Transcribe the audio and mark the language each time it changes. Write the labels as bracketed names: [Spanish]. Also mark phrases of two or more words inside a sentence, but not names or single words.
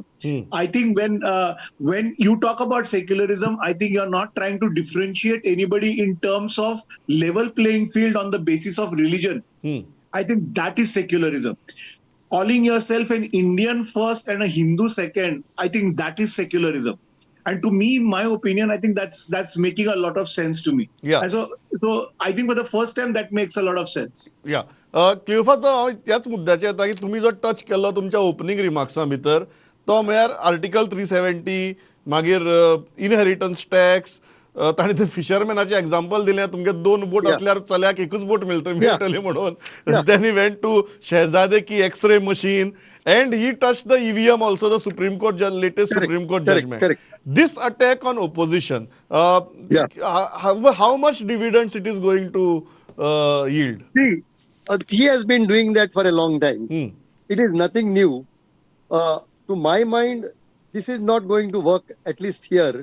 [English] I think when you talk about secularism, I think you're not trying to differentiate anybody in terms of level playing field on the basis of religion. I think that is secularism. Calling yourself an Indian first and a Hindu second, I think that is secularism. And to me, my opinion, I think that's making a lot of sense to me. Yeah. And so I think for the first time that makes a lot of sense. [Konkani] या क्लिफात हांव त्याच मुद्द्याचेर येता की तुमी जो टच केल्लो तुमच्या [English] opening remarks [Konkani] भितर तो म्हळ्यार आर्टिकल 370 मागीर [English] inheritance tax [Konkani] ताणें ते फिशरमॅनाचें एग्जाम्पल दिलें तुमगे 2 बोट [English] Yeah. [Konkani] असल्यार चल्याक एकूच बोट मेळटली म्हणून [English] then he went to [Hindi] शेहजादे की [English] X-ray machine and he touch the EVM also the Supreme Court latest Correct, सुप्रीम कोर्ट correct, जजमेंट correct. this attack on opposition how much dividends it is going to yield? See, he has been doing that for a long time. It is nothing new. To my mind, this is not going to work, at least here.